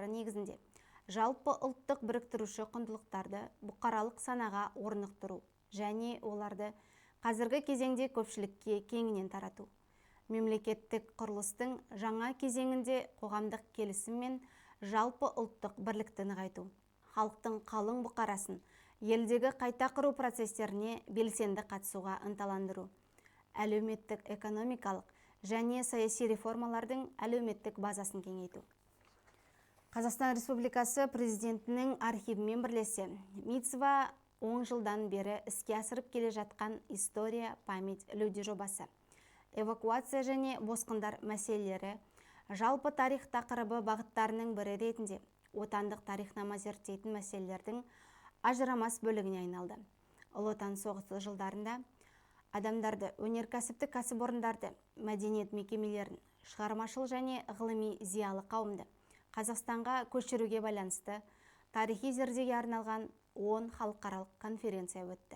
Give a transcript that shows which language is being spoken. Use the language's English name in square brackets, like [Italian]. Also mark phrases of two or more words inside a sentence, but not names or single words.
[Kazakh] негізінде жалпы ұлттық біріктіруші құндылықтарды бұқаралық санаға орнықтыру және оларды қазіргі кезеңде көпшілікке кеңінен тарату, мемлекеттік құрылыстың жаңа кезеңінде қоғамдық келісім мен жалпы ұлттық бірлікті нығайту, халықтың қалың бұқарасын елдегі қайта құру процестеріне белсенді қатысуға ынталандыру, әлеуметтік экономикалық және саяси реформалардың әлеуметтік базасын кеңейту. Қазақстан Республикасы президентінің архивімен бірлесе МИЦВА 10 жылдан бері іске асырып келе жатқан история, память, люди жобасы, эвакуация және босқындар мәселелері жалпы тарих тақырыбы бағыттарының бірі ретінде отандық тарихнама зерттейтін мәселелердің ажырамас бөлігіне айналды. Ұлы Отан соғысы жылдарында адамдарды, өнеркәсіптік кәсіпорындарды, мәдениет мекемелерін, шығармашыл және ғылыми зиялы қауымды Қазақстанға көшіруге байланысты тарихи зердеге арналған 10 халықаралық конференция өтті.